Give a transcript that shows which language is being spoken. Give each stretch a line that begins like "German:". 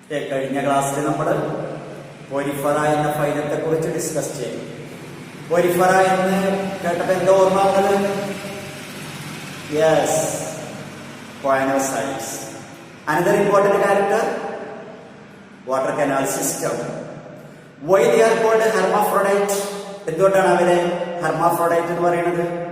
Malayalam: കഴിഞ്ഞ ക്ലാസ്സിൽ നമ്മൾ പോരിഫറ എന്ന ഫൈലത്തെ കുറിച്ച് ഡിസ്കസ് ചെയ്തു. പോരിഫറ എന്ന് കേട്ടപ്പോൾ എന്താ ഓർമ്മ വന്നത്?
English: Yes, poinoscites. Another important character, water canal system. Why they are called hermaphrodite?
Malayalam: എന്തുകൊണ്ടാണ് അവരെ ഹെർമാഫ്രോഡൈറ്റ് എന്ന് പറയുന്നത്?